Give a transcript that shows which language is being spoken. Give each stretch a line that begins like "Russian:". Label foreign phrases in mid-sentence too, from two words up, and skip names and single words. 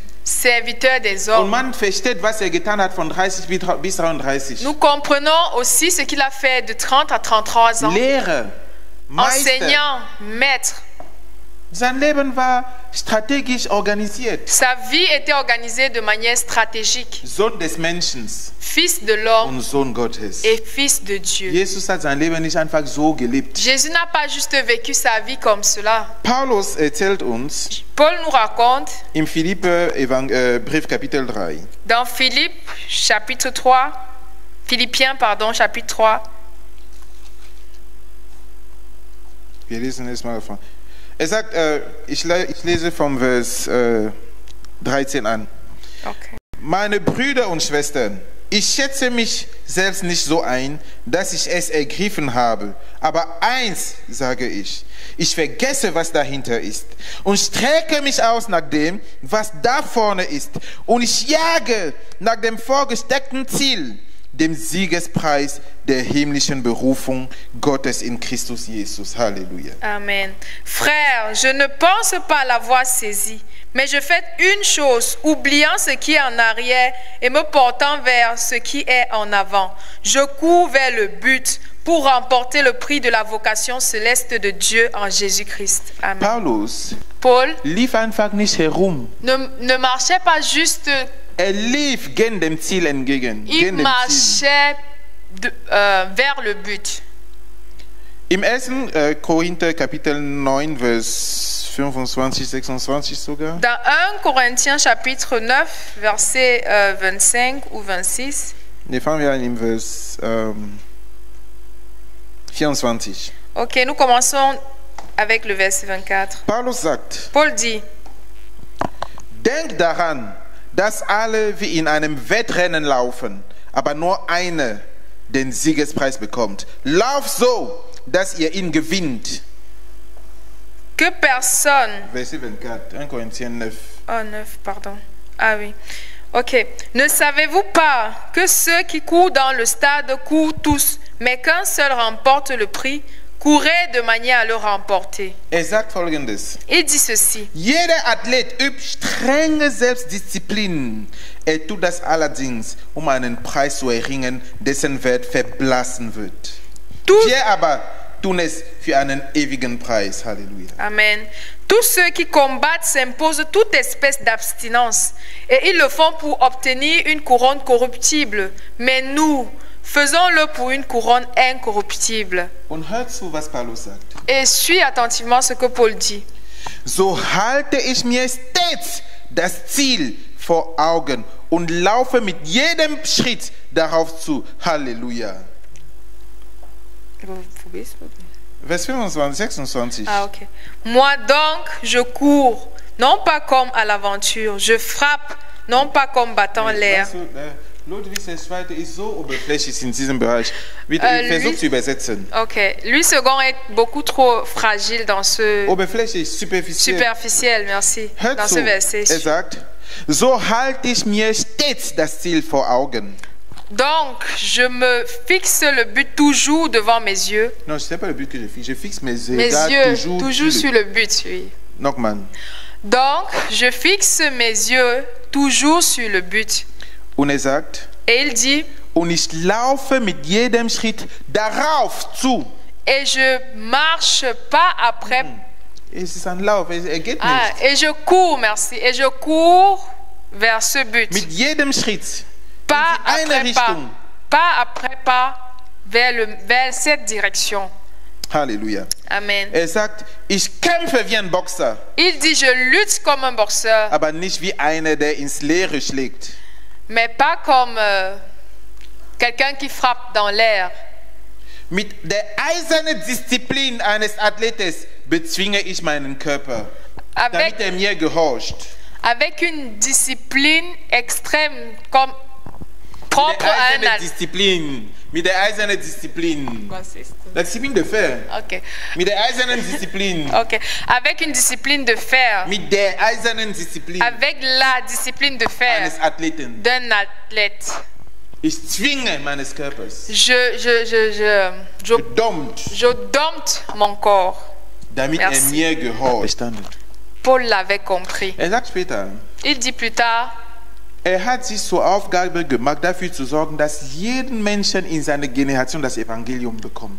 French: Serviteur des
German: Und
French: hommes.
German: man versteht, was getan hat von 30 bis 33.
French: Nous comprenons aussi ce qu'il a fait de 30 à 33 ans.
German: Lehrer, Meister.
French: Enseignant, maître.
German: Sein Leben war strategisch organisiert.
French: Sa vie était organisée de manière stratégique.
German: Sohn des Menschen
French: Fils de l'homme
German: und Sohn Gottes.
French: et fils de Dieu.
German: Jesus hat sein Leben nicht einfach so gelebt.
French: Jésus n'a pas juste vécu sa vie comme cela.
German: Paulus erzählt uns
French: Paul nous raconte
German: im Brief Kapitel 3.
French: dans chapitre 3, Philippiens, chapitre 3.
German: Wir lesen es mal von. Sagt, ich lese vom Vers 13 an. Okay. Meine Brüder und Schwestern, ich schätze mich selbst nicht so ein, dass ich es ergriffen habe. Aber eins sage ich, ich vergesse, was dahinter ist und strecke mich aus nach dem, was da vorne ist. Und ich jage nach dem vorgesteckten Ziel, dem Siegespreis der himmlischen Berufung Gottes in Christus Jesus. Halleluja. Amen.
French: Frères, je ne pense pas l'avoir saisi, mais je fais une chose, oubliant ce qui est en arrière et me portant vers ce qui est en avant. Je cours vers le but pour remporter le prix de la vocation céleste de Dieu en Jésus-Christ. Amen. Paul
German: lief einfach nicht herum.
French: Ne marchait pas juste.
German: Lief gen dem Ziel entgegen.
French: Il marchait vers le but.
German: Im 1. Korinther Kapitel 9, Vers 25, 26 sogar.
French: Dans 1 Corinthiens chapitre 9, verset 25 ou 26.
German: Ne, fangen wir an im Vers 24.
French: Ok, nous commençons avec le verset 24. Paul dit,
German: denk daran, dass alle wie in einem Wettrennen laufen, aber nur einer den Siegespreis bekommt. Lauf so, dass ihr ihn gewinnt.
French: Que personne. Verset 24, 1 Corinthiens 9. Oh, 9, pardon. Ah oui. Ok. Ne savez-vous pas que ceux qui courent dans le stade courent tous, mais qu'un seul remporte le prix? Courez de manière à le remporter.
German: Sagt Folgendes.
French: Il dit ceci.
German: Jeder Athlet übt strenge Selbstdisziplin. Tut das allerdings, einen Preis zu erringen, dessen Wert verblassen wird. Wir aber tun es für einen ewigen Preis. Halleluja. Amen.
French: Tous ceux qui combattent s'imposent toute espèce d'abstinence et ils le font pour obtenir une couronne corruptible. Mais nous, faisons-le pour une couronne incorruptible.
German: Und hört zu, was Paulus sagt.
French: Et suis attentivement ce que Paul dit.
German: So halte ich mir stets das Ziel vor Augen und laufe mit jedem Schritt darauf zu. Halleluja. Vers 25, 26.
French: Ah, ok. Moi donc, je cours, non pas comme à l'aventure. Je frappe, non pas comme battant l'air.
German: Ludwig II ist so oberflächlich in diesem Bereich. Ich versuche zu übersetzen.
French: Ok. Lui second est beaucoup trop fragile dans ce...
German: Oberflächlich,
French: superficiel, merci. Dans ce verset.
German: Sagt, so halte ich mir stets das Ziel vor Augen.
French: Donc, je me fixe le but toujours devant mes yeux. Non, ce n'est pas le but que je fixe. Je fixe mes yeux toujours sur le but, oui.
German: Nochmal.
French: Donc, je fixe mes yeux toujours sur le but.
German: Und er sagt,
French: Et il dit,
German: und ich laufe mit jedem Schritt darauf zu.
French: et je marche pas après.
German: Es ist ein Lauf, er geht Ah, nicht.
French: et je cours, merci. Et je cours vers ce but.
German: Mit jedem Schritt
French: Pas
German: in eine
French: après pas.
German: Richtung.
French: Pas après pas vers cette direction. Halleluja. Amen.
German: Er sagt, ich kämpfe wie ein Boxer,
French: Il dit, je lutte comme un boxeur,
German: aber nicht wie einer, der ins Leere schlägt.
French: mais pas comme quelqu'un qui frappe dans l'air.
German: Mit der eisernen Disziplin eines Athletes bezwinge ich meinen Körper,
French: Avec,
German: damit er mir gehorcht.
French: avec une discipline extrême, comme
German: Mit
French: propre
German: der
French: à un
German: eisernen
French: athlète.
German: Disziplin. Mit der eisernen Disziplin.
French: La discipline de fer. Ok.
German: Mit der eisernen Disziplin.
French: Ok. Avec une discipline de fer.
German: Mit der eisernen Disziplin
French: Avec la discipline de fer
German: eines Athleten.
French: d'un athlète.
German: Ich zwinge meines Körpers.
French: Je dompte mon corps.
German: Damit
French: Merci.
German: er mir gehorcht. Verstanden.
French: Paul l'avait compris.
German: Er sagt später,
French: Il dit plus tard,
German: er hat sich zur Aufgabe gemacht, dafür zu sorgen, dass jeden Menschen in seiner Generation das Evangelium bekommt.